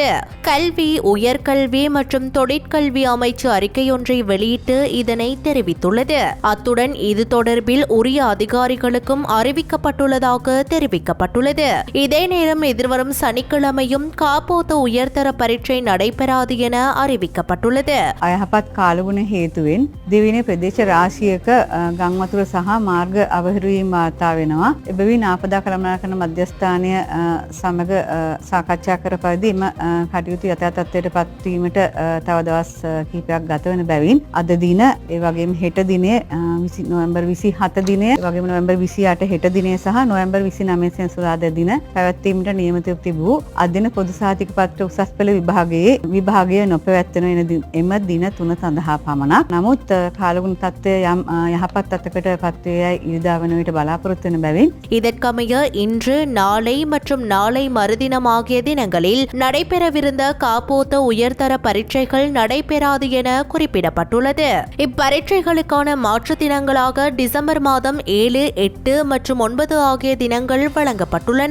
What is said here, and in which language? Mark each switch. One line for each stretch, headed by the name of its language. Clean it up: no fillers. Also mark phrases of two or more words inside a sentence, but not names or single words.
Tamil: கல்வி, உயர்கல்வி மற்றும் தொழிற்கல்வி அமைச்சு அறிக்கையொன்றை வெளியிட்டு இதனை தெரிவித்துள்ளது. அத்துடன் இது தொடர்பில் உரிய அதிகாரிகளுக்கும் அறிவிக்கப்பட்டுள்ளதாக தெரிவிக்கப்பட்டுள்ளது. இதே நேரம் எதிர்வரும் சனிக்கிழமையும் காப்போத்த உயர்தர பரீட்சை நடைபெறாது என அறிவிக்கப்பட்டுள்ளது.
Sinhala: අයහපත් කාලගුණ හේතුවෙන් දිවිනේ ප්‍රදේශ රාශියක ගංවතුර සහ මාර්ග අවහිරවීම වාර්තා වෙනවා. එබැවින් ආපදා කළමනාකරණ මධ්‍යස්ථානය සමග සාකච්ඡා කර පරිදි එම කටයුතු යථා තත්ත්වයට පත් වීමට තව දවස් කිහිපයක් ගත වෙන බැවින් අද දින ඒ වගේම හෙට දිනේ නොවැම්බර් 27 දිනය, ඒ වගේම නොවැම්බර් 28 හෙට දිනය සහ නොවැම්බර් 29 සෙනසුරාදා දින පැවැත්වීමට නියමිතව තිබූ අදින පොදු සහතික පත්‍ර උසස් පෙළ විභාගය නොපැවැත්වෙන එම දින 3 සඳහා පමණක්. නමුත් කාලගුණ තත්ත්වය යම් යහපත් තත්ත්වයකට පත්වයේ ඉරිදා වන විට බලාපොරොත්තු වෙන බැවින්
Tamil: இதற்கமைய இன்று, நாளை மற்றும் நாளை மறுதினம் ஆகிய தினங்களில் நடைபெறவிருந்த காப்போத்த உயர்தர பரீட்சைகள் நடைபெறாது என குறிப்பிடப்பட்டுள்ளது. இப்பரீட்சைகளுக்கான மாற்று தினங்களாக டிசம்பர் மாதம் 7, 8 மற்றும் 9 ஆகிய தினங்கள் வழங்கப்பட்டுள்ளன.